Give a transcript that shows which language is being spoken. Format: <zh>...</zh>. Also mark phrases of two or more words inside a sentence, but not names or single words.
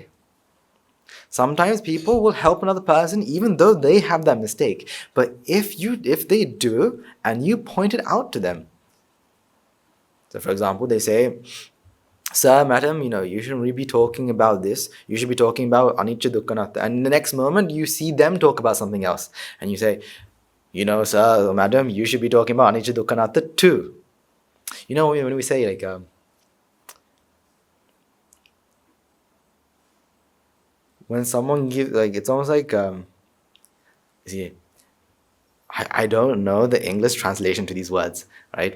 <en>Sometimes people will help another person even though they have that mistake. But if they do and you point it out to them. So for example, they say, "Sir, madam, you shouldn't really be talking about this. You should be talking about</en> <pi>anicca dukkha anatta."</pi> <en>And the next moment you see them talk about something else. And you say, "Sir or madam, you should be talking about</en> <pi>anicca dukkha anatta</pi> <en>too." When we say when someone gives, it's almost like, see, I don't know the English translation to these words, right?</en>